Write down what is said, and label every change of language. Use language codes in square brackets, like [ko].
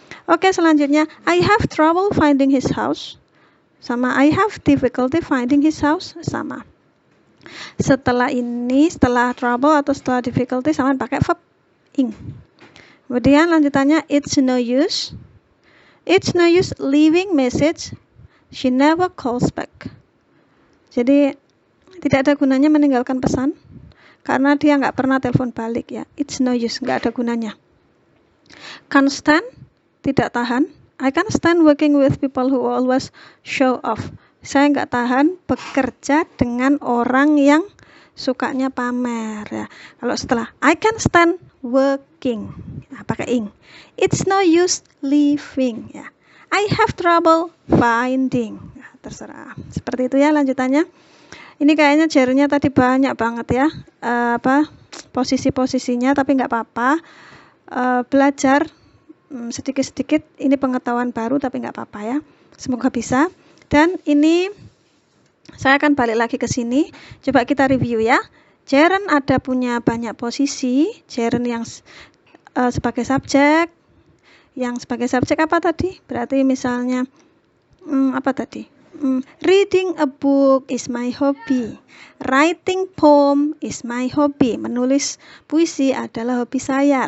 [id] Oke, selanjutnya [en] I have trouble finding his house sama I have difficulty finding his house sama. [id] Setelah ini, setelah trouble atau setelah difficulty saman pakai verb ing. Kemudian lanjutannya [en] it's no use. It's no use leaving message, she never calls back. [id] Jadi tidak ada gunanya meninggalkan pesan karena dia nggak pernah telepon balik ya. [en] It's no use, [id] nggak ada gunanya. [en] Can't stand, [id] tidak tahan. [en] I can't stand working with people who always show off. [id] Saya nggak tahan bekerja dengan orang yang sukanya pamer ya. Kalau setelah [en] I can't stand working, [id] nah, pakai ing. [en] It's no use leaving ya. I have trouble finding. Nah, terserah. [id] Seperti itu ya lanjutannya. Ini kayaknya gerundnya tadi banyak banget ya. Posisi-posisinya, tapi nggak apa-apa. Belajar sedikit-sedikit, ini pengetahuan baru tapi nggak apa-apa ya. Semoga bisa. Dan ini saya akan balik lagi ke sini. Coba kita review ya. Gerund ada punya banyak posisi. Gerund yang sebagai subjek. Yang sebagai subjek apa tadi? Berarti misalnya apa tadi? [en] Reading a book is my hobby. Writing poem is my hobby. [id] Menulis puisi adalah hobi saya.